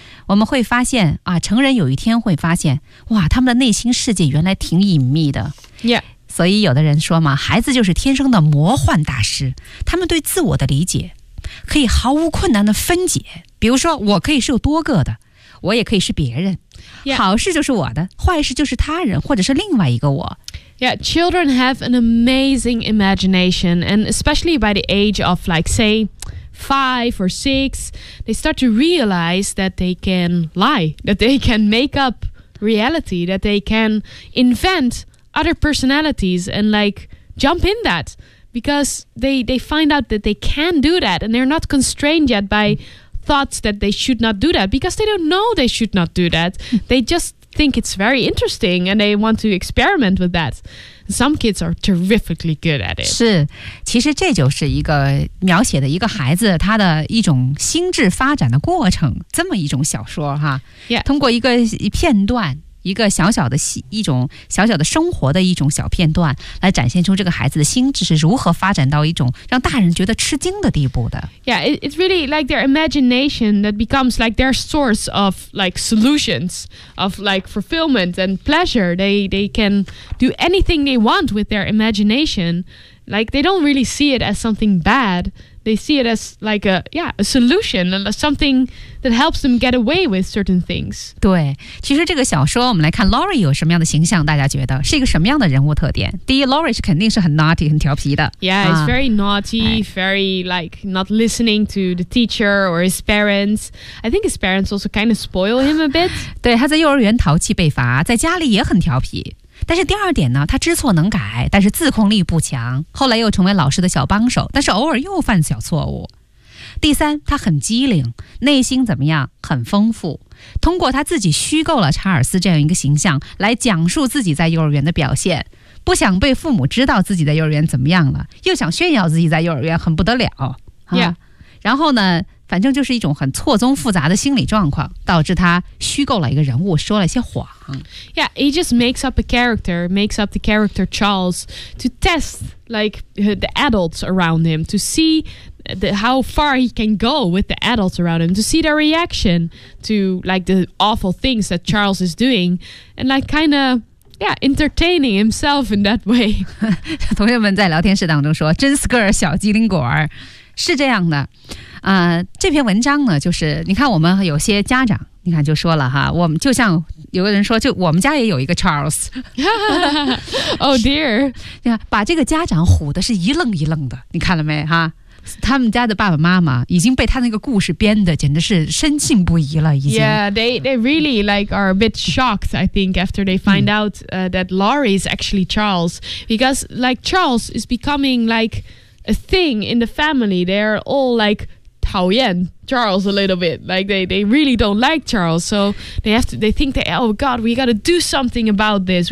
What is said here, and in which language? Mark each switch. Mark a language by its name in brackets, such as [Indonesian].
[Chinese] 我们会发现啊，成人有一天会发现，哇，他们的内心世界原来挺隐秘的。 [English] Yeah. [Chinese] 所以有的人说嘛，孩子就是天生的魔幻大师，他们对自我的理解可以毫无困难的分解。比如说，我可以是有多个的，我也可以是别人。 [English] Yeah. [Chinese] 好事就是我的，坏事就是他人或者是另外一个我。 [English] Yeah, children have an amazing imagination, and especially by the age of, like, say, 5 or 6, they start to realize that they can lie, that they can make up reality, that they can invent other personalities and, like, jump in that, because they find out that they can do that, and they're not constrained yet by thoughts that they should not do that, because they don't know they should not do that. They just... think it's very interesting and they want to experiment with that. Some kids are terrifically good at it. [Chinese] 是，其实这就是一个描写的一个孩子他的一种心智发展的过程，这么一种小说哈。 [English] Yeah. [Chinese] 通过一个片段，一个小小的一种小小的生活的一种小片段，来展现出这个孩子的心智是如何发展到一种让大人觉得吃惊的地步的。 [English] Yeah, it's really like their imagination that becomes like their source of like solutions, of like fulfillment and pleasure. They can do anything they want with their imagination. Like they don't really see it as something bad. They see it as like a solution, something that helps them get away with certain things. [Chinese] 对，其实这个小说我们来看 Laurie 有什么样的形象，大家觉得是一个什么样的人物特点？第一 ，Laurie 是肯定是很 [English] naughty [Chinese] 很调皮的。 [English] Yeah, it's very naughty, very like not listening to the teacher or his parents. I think his parents also kind of spoil him a bit. [Chinese] 对，他在幼儿园淘气被罚，在家里也很调皮。但是第二点呢，他知错能改，但是自控力不强，后来又成为老师的小帮手，但是偶尔又犯小错误。第三，他很机灵，内心怎么样，很丰富。通过他自己虚构了查尔斯这样一个形象来讲述自己在幼儿园的表现，不想被父母知道自己在幼儿园怎么样了，又想炫耀自己在幼儿园很不得了。 [English] Yeah. [Chinese] 然后呢，反正就是一种很错综复杂的心理状况，导致他虚构了一个人物，说了一些谎。 [English] Yeah, he just makes up a character, makes up the character Charles to test like the adults around him, to see how far he can go with the adults around him, to see their reaction to like the awful things that Charles is doing, and like kind of. Yeah, entertaining himself in that way. [Chinese] 同学们在聊天室当中说，真是个小机灵果儿，是这样的。这篇文章呢，就是你看我们有些家长，你看就说了哈，我们就像有个人说，就我们家也有一个 Charles。 [English] Oh dear. [Chinese] 你看，把这个家长唬的是一愣一愣的，你看了没哈？他们家的爸爸妈妈已经被他那个故事编的简直是深信不疑了，已经。 [English] Yeah, they really like are a bit shocked, I think, after they find out that Laurie is actually Charles. Because like Charles is becoming like a thing in the family. They're all like [Chinese] 讨厌 [English] Charles a little bit. Like they really don't like Charles. So they think, oh God, we gotta do something about this.